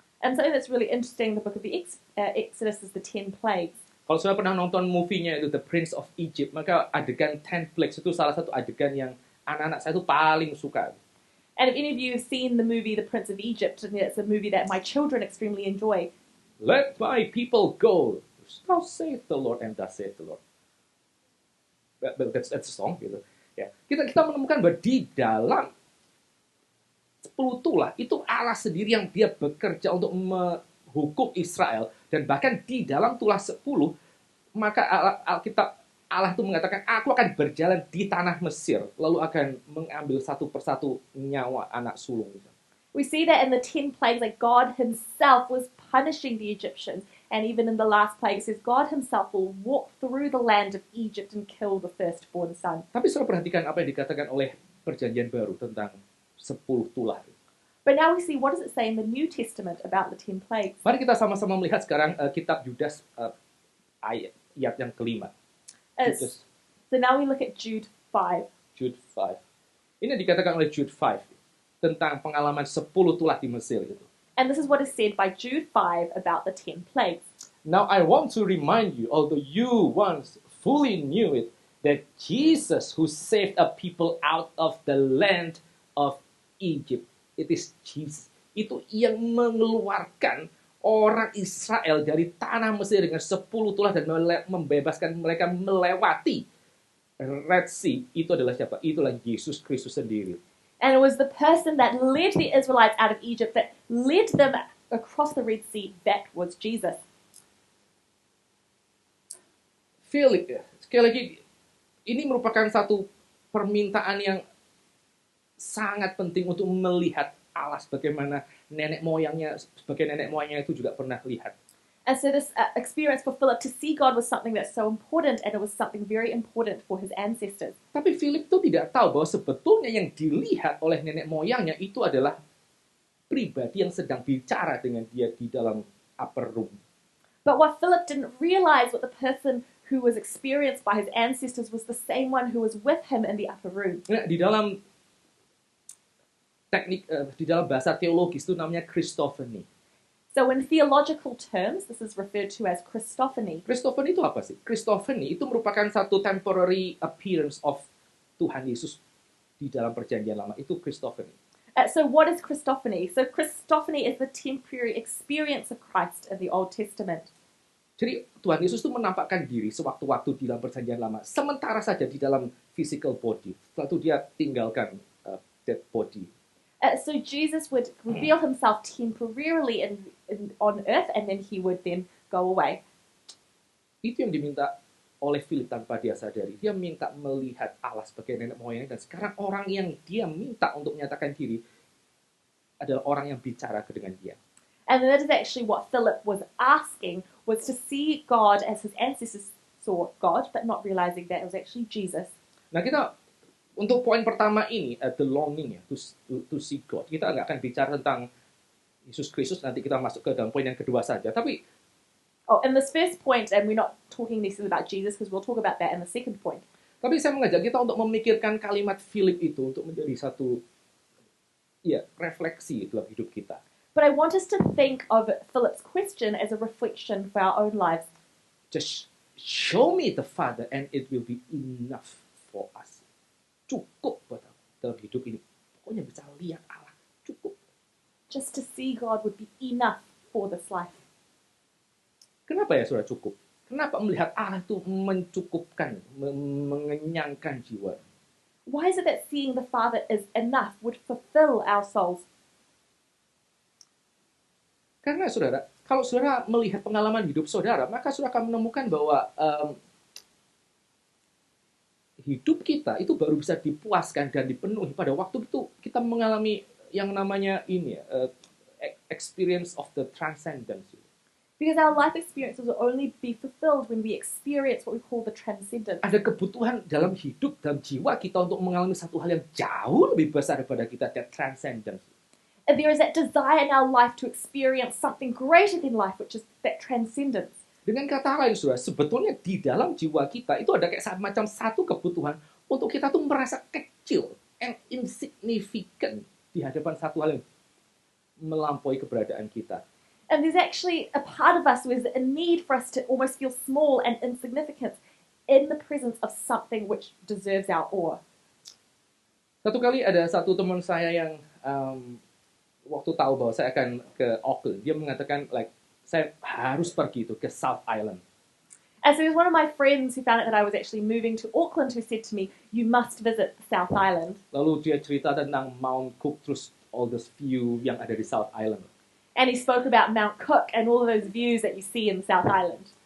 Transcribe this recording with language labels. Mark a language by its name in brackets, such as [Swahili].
[English] And something that's really interesting, the book of the Exodus is the 10 plagues. [Indonesian] Kalau sudah pernah nonton movie-nya itu The Prince of Egypt, maka adegan [English] 10 plagues [Indonesian] itu salah satu adegan yang anak-anak saya itu paling suka. [English] And if any of you have seen the movie The Prince of Egypt, it's a movie that my children extremely enjoy. Let my people go. Thus saith the Lord, and thus saith the Lord. That's a song [Indonesian] gitu. Ya. Kita menemukan bahwa di dalam 10 tulah itu Allah sendiri yang dia bekerja untuk menghukum Israel, dan bahkan di dalam tulah 10 maka Allah itu mengatakan, aku akan berjalan di tanah Mesir, lalu akan mengambil satu persatu nyawa anak sulung. [English] We see that in the 10 plagues, like God himself was punishing the Egyptians. And even in the last plague, it says God himself will walk through the land of Egypt and kill the firstborn son. [Indonesian] Tapi saudara perhatikan apa yang dikatakan oleh perjanjian baru tentang 10 tulah. [English] But now we see, what does it say in the New Testament about the 10 plagues? [Indonesian] Mari kita sama-sama melihat sekarang kitab Yudas ayat yang kelima. [English] So now we look at Jude 5. [Indonesian] Jude 5. Ini dikatakan oleh Jude 5 tentang pengalaman 10 tulah di Mesir itu. [English] And this is what is said by Jude 5 about the 10 plagues. Now I want to remind you, although you once fully knew it, that Jesus who saved a people out of the land of Egypt, it is Jesus. [Indonesian] Itu yang mengeluarkan orang Israel dari tanah Mesir dengan 10 tulah dan membebaskan mereka melewati Red Sea. Itu adalah siapa? Itulah Yesus Kristus sendiri. [English] And it was the person that led the Israelites out of Egypt, that led them across the Red Sea, that was Jesus. [Indonesian] Philip, sekali lagi, ini merupakan satu permintaan yang sangat penting untuk melihat Allah sebagaimana nenek moyangnya itu juga pernah lihat. [English] And so this experience for Philip to see God was something that's so important, and it was something very important for his ancestors. [Indonesian] Tapi Philip itu tidak tahu bahwa sebetulnya yang dilihat oleh nenek moyangnya itu adalah pribadi yang sedang bicara dengan dia di dalam [English] upper room. But what Philip didn't realize, what the person who was experienced by his ancestors was the same one who was with him in the upper room. [Indonesian] Nah, di dalam teknik, di dalam bahasa teologis itu namanya Christophany. [English] So in theological terms, this is referred to as Christophany. [Indonesian] Christophany itu apa sih? Christophany itu merupakan satu [English] temporary appearance of [Indonesian] Tuhan Yesus di dalam perjanjian lama. Itu Christophany. [English] So what is Christophany? So Christophany is the temporary experience of Christ in the Old Testament. [Indonesian] Jadi Tuhan Yesus itu menampakkan diri sewaktu-waktu di dalam perjanjian lama. Sementara saja di dalam [English] physical body. [Indonesian] Setelah itu dia tinggalkan [English] dead body. So Jesus would reveal himself temporarily on earth, and then he would then go away. [Indonesian] Itu yang diminta oleh Philip tanpa dia sadari. Dia minta melihat Allah sebagai nenek moyangnya, dan sekarang orang yang dia minta untuk menyatakan diri adalah orang yang bicara dengan dia. [English] And that is actually what Philip was asking, was to see God as his ancestors saw God, but not realizing that it was actually Jesus. [Indonesian] Nah, kita untuk poin pertama ini, [English] the longing [Indonesian] ya, [English] to see God. [Indonesian] Kita nggak akan bicara tentang Yesus Kristus, nanti kita masuk ke dalam poin yang kedua saja. Tapi [English] in this first point, and we're not talking necessarily about Jesus, because we'll talk about that in the second point. [Indonesian] Tapi saya mengajak kita untuk memikirkan kalimat Philip itu untuk menjadi satu refleksi dalam hidup kita. [English] But I want us to think of Philip's question as a reflection for our own lives. Just show me the Father and it will be enough for us. [Indonesian] Cukup buat aku dalam hidup ini. Pokoknya bisa lihat Allah. Cukup. [English] Just to see God would be enough for this life. [Indonesian] Kenapa ya saudara cukup? Kenapa melihat Allah itu mencukupkan, mengenyangkan jiwa? [English] Why is it that seeing the Father is enough, would fulfill our souls? [Indonesian] Karena saudara, kalau saudara melihat pengalaman hidup saudara, maka saudara akan menemukan bahwa hidup kita itu baru bisa dipuaskan dan dipenuhi pada waktu itu kita mengalami yang namanya [English] experience of the transcendence. Because our life experiences will only be fulfilled when we experience what we call the transcendence. [Indonesian] Ada kebutuhan dalam hidup, dalam jiwa kita untuk mengalami satu hal yang jauh lebih besar daripada kita, [English] that transcendence. And there is that desire in our life to experience something greater than life, which is that transcendence. [Indonesian] Dengan kata lain, saudara, sebetulnya di dalam jiwa kita itu ada kayak macam satu kebutuhan untuk kita tuh merasa kecil [English] and insignificant [Indonesian] di hadapan satu hal yang melampaui keberadaan kita. [English] And there's actually a part of us who is a need for us to almost feel small and insignificant in the presence of something which deserves our awe. [Indonesian] Satu kali ada satu teman saya yang waktu tahu bahwa saya akan ke Auckland, dia mengatakan saya harus pergi itu ke South Island. [English] And so it was one of my friends who found out that I was actually moving to Auckland who said to me, you must visit South Island. [Indonesian] Lalu dia cerita tentang Mount Cook, terus [English] all this view [Indonesian] yang ada di South Island. [English] And he spoke about Mount Cook and all of those views that you see in South Island.